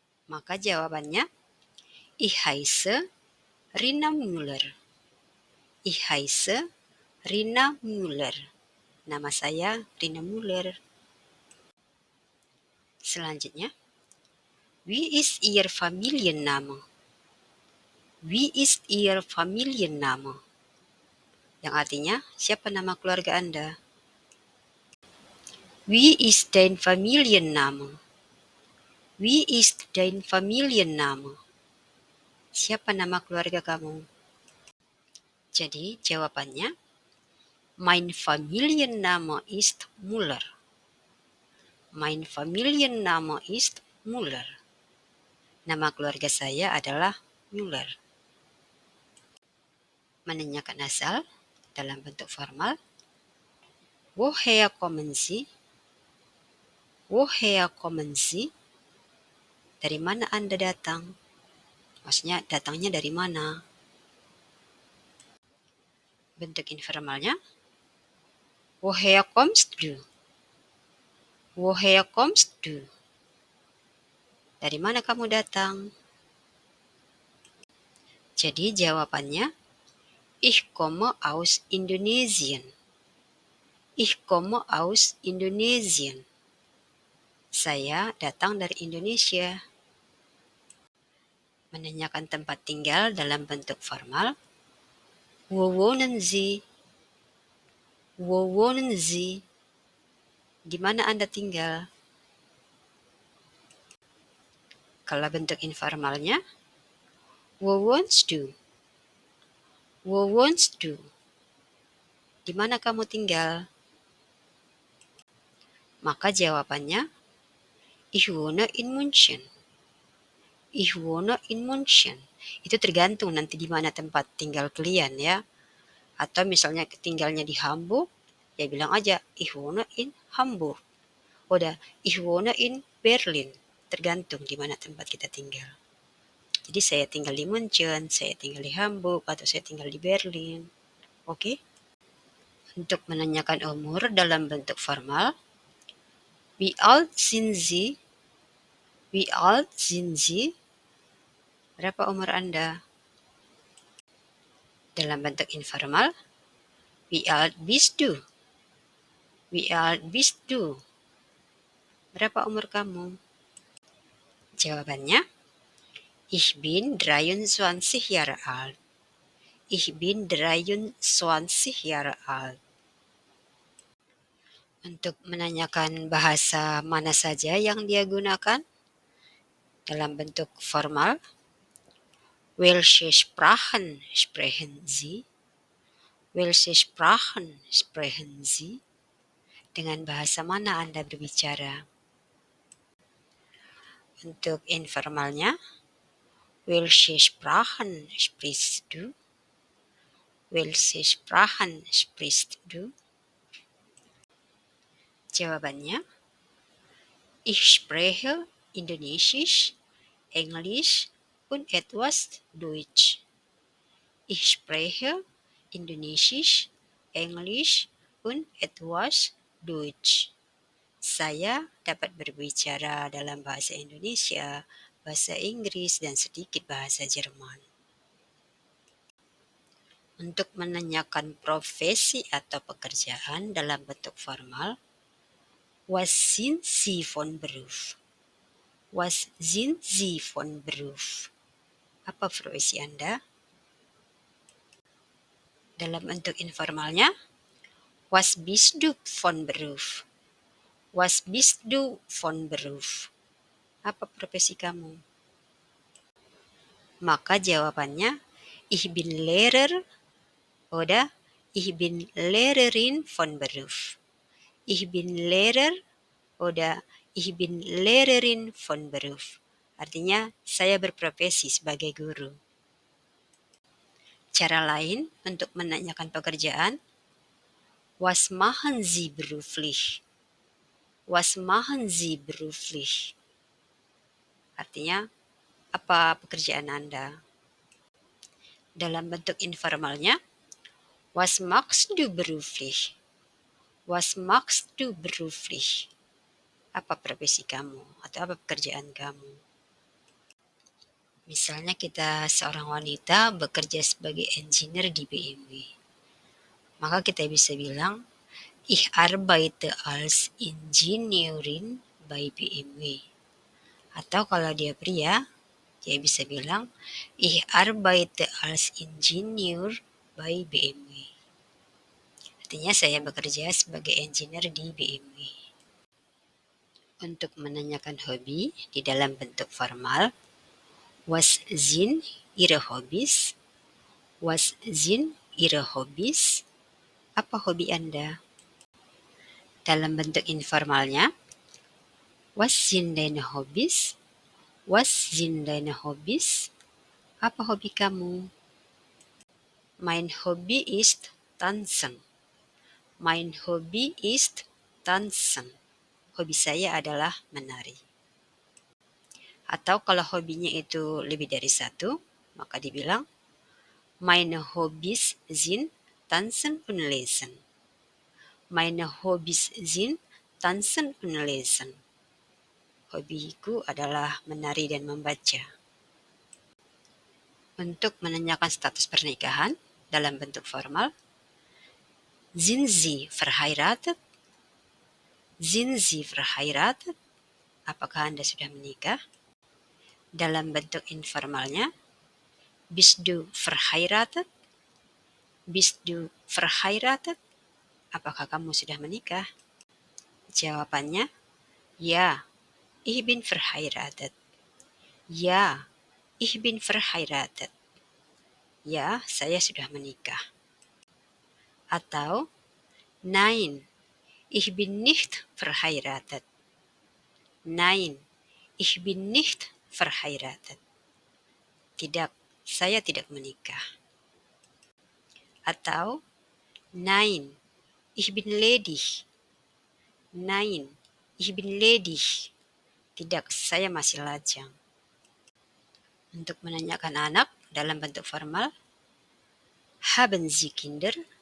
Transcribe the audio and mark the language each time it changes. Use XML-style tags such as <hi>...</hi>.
<id>Maka jawabannya,</id> <de>ich heiße Rina Müller. Ich heiße</de> <id>Rina Müller. Nama saya Rina Müller. Selanjutnya,</id> <de>wie ist Ihr Familienname? Wie ist Ihr Familienname?</de> <id>Yang artinya, siapa nama keluarga Anda?</id> <de>Wie ist dein Familienname? Wie ist dein Familienname?</de> <id>Siapa nama keluarga kamu? Jadi jawabannya,</id> <de>mein Familienname ist Müller. Mein Familienname ist Müller.</de> <id>Nama keluarga saya adalah Müller. Menanyakan asal dalam bentuk formal.</id> <de>Woher kommen Sie? Woher kommen Sie?</de> <id>Dari mana Anda datang? Maksudnya datangnya dari mana? Bentuk informalnya.</id> <de>Woher kommst du? Woher kommst du?</de> <id>Dari mana kamu datang? Jadi jawabannya,</id> <de>ich komme aus Indonesien. Ich komme aus Indonesien.</de> <id>Saya datang dari Indonesia. Menanyakan tempat tinggal dalam bentuk formal.</id> <de>Wo wohnen Sie? Wo wohnen Sie?</de> <id>Di mana Anda tinggal? Kalau bentuk informalnya,</id> <de>wo wohnst du? Wo wohnst du?</de> <id>Di mana kamu tinggal? Maka jawabannya,</id> <de>ich wohne in München. Ich wohne in München.</de> <id>Itu tergantung nanti di mana tempat tinggal kalian ya. Atau misalnya tinggalnya di Hamburg, ya bilang aja,</id> <de>ich wohne in Hamburg.</de> <id>Udah,</id> <de>ich wohne in Berlin.</de> <id>Tergantung di mana tempat kita tinggal. Jadi saya tinggal di München, saya tinggal di Hamburg, atau saya tinggal di Berlin. Oke? Untuk menanyakan umur dalam bentuk formal,</id> <de>wie alt sind Sie? Wie alt sind Sie?</de> <id>Berapa umur Anda? Dalam bentuk informal,</id> <de>wie alt bist du? Wie alt bist du?</de> <id>Berapa umur kamu? Jawabannya,</id> <de>ich bin 23 Jahre alt. Ich bin 23 Jahre alt.</de> <id>Untuk menanyakan bahasa mana saja yang dia gunakan dalam bentuk formal,</id> <de>welche Sprachen sprechen Sie? Welche Sprachen sprechen Sie?</de> <id>Dengan bahasa mana Anda berbicara? Untuk informalnya,</id> <de>welche Sprachen sprichst du? Welche Sprachen sprichst du?</de> <id>Jawabannya,</id> <de>ich spreche Indonesisch, Englisch und etwas Deutsch. Ich spreche Indonesisch, Englisch und etwas Deutsch.</de> <id>Saya dapat berbicara dalam bahasa Indonesia, bahasa Inggris, dan sedikit bahasa Jerman. Untuk menanyakan profesi atau pekerjaan dalam bentuk formal,</id> <de>was sind Sie von Beruf? Was sind Sie von Beruf?</de> <id>Apa profesi Anda? Dalam bentuk informalnya,</id> <de>was bist du von Beruf? Was bist du von Beruf?</de> <id>Apa profesi kamu? Maka jawabannya,</id> <de>ich bin Lehrer oder ich bin Lehrerin von Beruf. Ich bin Lehrer oder ich bin Lehrerin von Beruf.</de> <id>Artinya, saya berprofesi sebagai guru. Cara lain untuk menanyakan pekerjaan,</id> <de>was machen Sie beruflich? Was machen Sie beruflich?</de> <id>Artinya, apa pekerjaan Anda? Dalam bentuk informalnya,</id> <de>was machst du beruflich? Was machst du beruflich?</de> <id>Apa profesi kamu atau apa pekerjaan kamu? Misalnya kita seorang wanita bekerja sebagai engineer di BMW. Maka kita bisa bilang,</id> <de>Ich arbeite als Ingenieurin bei BMW.</de> <id>Atau kalau dia pria, dia bisa bilang,</id> <de>Ich arbeite als Ingenieur bei BMW.</de> <id>Artinya saya bekerja sebagai engineer di BMW. Untuk menanyakan hobi di dalam bentuk formal,</id> <de>Was sind Ihre Hobbys? Was sind Ihre Hobbys?</de> <id>Apa hobi Anda? Dalam bentuk informalnya,</id> <de>Was sind deine Hobbys? Was sind deine Hobbys?</de> <id>Apa hobi kamu?</id> <de>Mein Hobby ist Tanzen. Mein Hobby ist Tanzen.</de> <id>Hobi saya adalah menari. Atau kalau hobinya itu lebih dari satu, maka dibilang,</id> <de>Meine Hobbys sind Tanzen und Lesen. Meine Hobbys sind Tanzen und Lesen.</de> <id>Hobiku adalah menari dan membaca. Untuk menanyakan status pernikahan dalam bentuk formal,</id> <de>Sind Sie verheiratet? Sind Sie verheiratet?</de> <id>Apakah Anda sudah menikah? Dalam bentuk informalnya,</id> <de>Bist du verheiratet? Bist du verheiratet?</de> <id>Apakah kamu sudah menikah? Jawabannya,</id> <de>Ja, ich bin verheiratet. Ja, ich bin verheiratet.</de> <id>Ya, saya sudah menikah. Atau,</id> <de>Nein, ich bin nicht verheiratet. Nein, ich bin nicht verheiratet.</de> <id>Tidak, saya tidak menikah. Atau,</id> <de>Nein, ich bin ledig. Nein, ich bin ledig.</de> <id>Tidak, saya masih lajang. Untuk menanyakan anak dalam bentuk formal,</id> <de>Haben Sie Kinder?</de>